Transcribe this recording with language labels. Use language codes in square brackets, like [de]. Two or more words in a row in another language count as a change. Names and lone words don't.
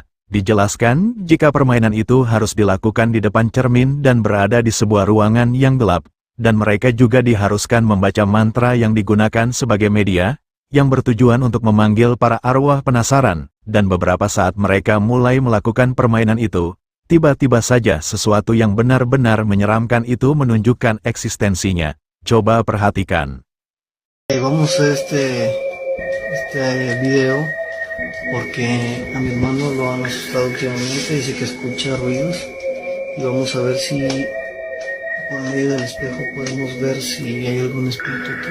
[id] Dijelaskan, jika permainan itu harus dilakukan di depan cermin dan berada di sebuah ruangan yang gelap, dan mereka juga diharuskan membaca mantra yang digunakan sebagai media, yang bertujuan untuk memanggil para arwah penasaran, dan beberapa saat mereka mulai melakukan permainan itu, tiba-tiba saja sesuatu yang benar-benar menyeramkan itu menunjukkan eksistensinya. Coba perhatikan. [es] Vamos a este video porque a mi hermano lo han asustado últimamente, dice que escucha ruidos y vamos a ver si por medio del espejo podemos ver si hay algún espíritu aquí.